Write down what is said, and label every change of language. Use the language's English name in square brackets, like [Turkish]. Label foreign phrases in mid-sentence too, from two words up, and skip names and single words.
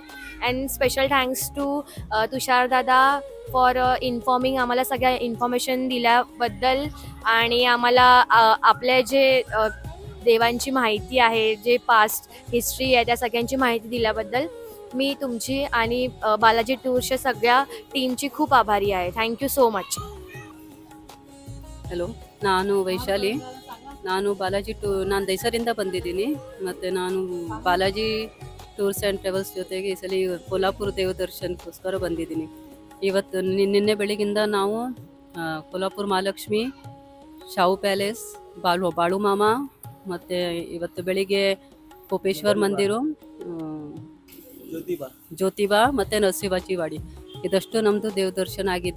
[English] and special thanks to Tushar Dada for informing, [Marathi] आम्हाला सगळ्या इन्फॉर्मेशन दिल्याबद्दल आणि आम्हाला आपल्या जे देवांची माहिती आहे, जे [English] past history [Marathi] आहे, त्या सगळ्यांची माहिती दिल्याबद्दल मी तुमची आणि बालाजी टूर्सच्या सगळ्या टीमची खूप आभारी आहे. [English] thank you so much. [Kannada] ಹಲೋ, ನಾನು ವೈಶಾಲಿ. ನಾನು ನಾನು ದೈಸರಿಂದ ಬಂದಿದ್ದೀನಿ. ಮತ್ತು ನಾನು ಬಾಲಾಜಿ ಟೂರ್ಸ್ ಆ್ಯಂಡ್ ಟ್ರಾವೆಲ್ಸ್ ಜೊತೆಗೆ ಈ ಸಲ ಕೋಲ್ಹಾಪುರ ದೇವದರ್ಶನಕ್ಕೋಸ್ಕರ ಬಂದಿದ್ದೀನಿ. ಇವತ್ತು ನಿನ್ನೆ ಬೆಳಗಿಂದ ನಾವು ಕೋಲ್ಹಾಪುರ ಮಹಾಲಕ್ಷ್ಮಿ, ಶಾಹು ಪ್ಯಾಲೇಸ್, ಬಾಳು ಮಾಮ, ಮತ್ತು ಇವತ್ತು ಬೆಳಿಗ್ಗೆ ಕೋಪೇಶ್ವರ ಮಂದಿರ, ಜ್ಯೋತಿಬಾ ಮತ್ತು ನರಸಿಂಹಾಚಿ ವಾಡಿ, ಇದಷ್ಟು ನಮ್ಮದು ದೇವದರ್ಶನ ಆಗಿದೆ.